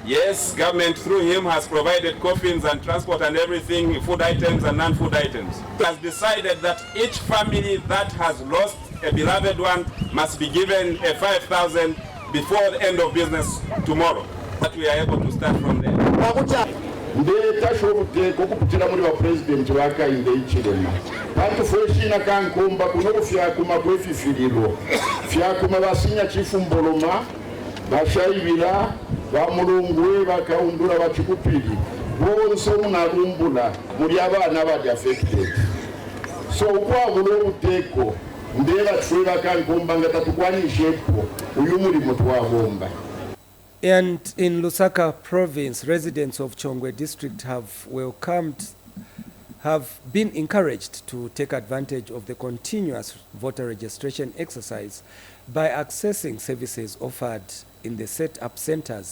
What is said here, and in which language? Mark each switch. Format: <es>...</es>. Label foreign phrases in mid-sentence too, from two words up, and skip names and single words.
<en>Yes, government through him has provided coffins and transport and everything, food items and non-food items. It has decided that each family that has lost a beloved one must be given a 5,000 before the end of business tomorrow. That we are able to start from there.</en> <bem>Ndeta obuteko okupitira muri ba president wakainde ichirema bantu fweshina kankumba kuno fyakuma kwefifiriro fyakuma basinya chifumboloma bashayibira bamulungwe bakaundura bachikupiri bonse munalumbula muri abana bali affected so kwabula obuteko ndeba tfwera kankumba ngatatukwanishepo uyu mulimo twabomba.</bem> <en>And in Lusaka province, residents of Chongwe district have been encouraged to take advantage of the continuous voter registration exercise by accessing services offered in the set-up centers.</en>